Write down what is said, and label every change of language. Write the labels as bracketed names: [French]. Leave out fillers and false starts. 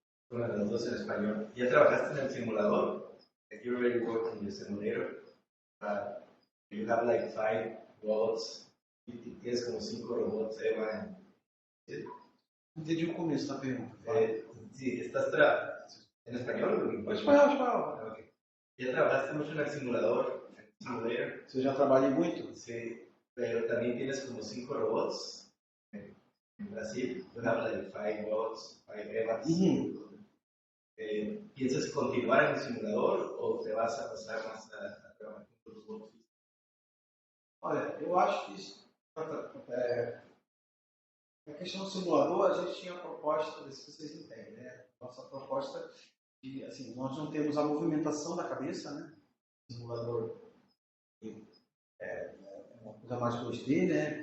[Spanish] Una de las dos en español. ¿Ya trabajaste en el simulador? [English] Like you already worked in the simulator. You have like 5 robots. [Spanish] Tienes como 5 robots, Eva. [Portuguese] Entendi o começo da pergunta. [Spanish] Sí, ¿estás en español? [Portuguese] Pode falar. [English] Okay. [Spanish] ¿Ya trabajaste mucho en el simulador? En el simulator? [Portuguese] Você já trabalha muito? [Spanish] Sí, pero también tienes como 5 robots. En Brasil, [English] you have like 5 robots, 5 Evas. [Spanish] ¿Piensas continuar en el simulador o te vas a pasar más a trabajar con los robots? [Portuguese] Olha, eu acho que a questão do simulador, a gente tinha a proposta, se vocês entendem, né? Nossa proposta de, assim, nós não temos a movimentação da cabeça, né? O simulador é uma coisa mais 2D, né?